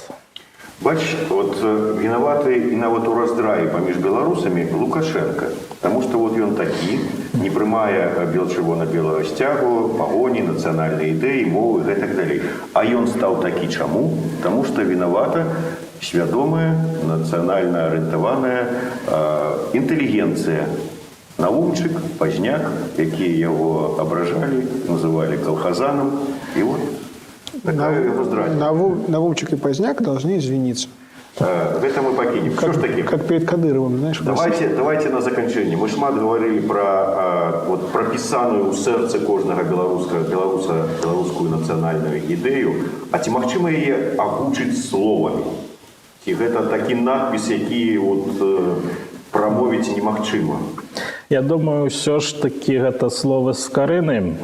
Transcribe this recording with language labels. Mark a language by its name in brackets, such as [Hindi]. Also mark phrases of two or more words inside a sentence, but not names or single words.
[Belarusian] Бач, от вінаваты і нават у раздраі паміж беларусамі Лукашенко, таму што вот ён такі, не прымае чырвона-белага сцягу, пагоні, нацыянальнай ідэі, мовы і гэтак далей. А ён стаў такі чаму? Таму што вінавата свядомая, нацыянальна арыентаваная інтэлігенцыя. Наумчык, Пазняк, якія яго абражалі, называлі калхазанам, і вот [Russian] Навумчик и Поздняк должны извиниться. [Belarusian] Гэта мы пакінем. [Russian] Как перед Кадыровым, знаешь. [Belarusian] Давайте на заканчэнне. Мы шмат [Russian] говорили про [Belarusian] пропісаную ў сэрцы кожнага беларуса беларускую нацыянальную ідэю. А ці магчыма яе агучыць словамі? Ці гэта такі надпіс, які прамовіць немагчыма? Я думаю, ўсё ж такі гэта словы з карыны.